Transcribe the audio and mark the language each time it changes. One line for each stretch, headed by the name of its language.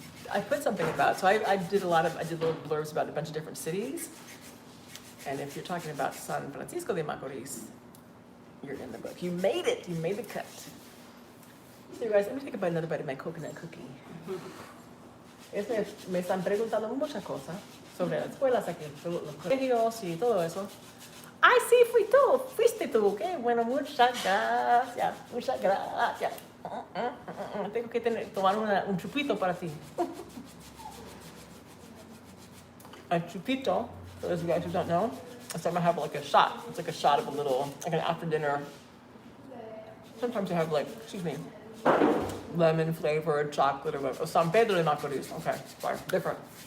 English: I put something about, so I did little blurbs about a bunch of different cities. And if you're talking about San Francisco de Macorís, you're in the book. You made it. You made the cut. So you guys, let me take another bite of my coconut cookie.
Spanish: Me están preguntando muchas cosas sobre las escuelas aquí, los colegios y todo eso. Ay, sí, fui tú. Fuiste tú. Qué bueno, muchas gracias. Muchas gracias. Tengo que tomar un chupito para ti.
English: A chupito, for those of you guys who don't know, I sometimes have like a shot. It's like a shot of a little, like an after dinner. Sometimes I have like, lemon flavored chocolate or whatever. Oh, San Pedro de Macorís. Okay, sorry, different.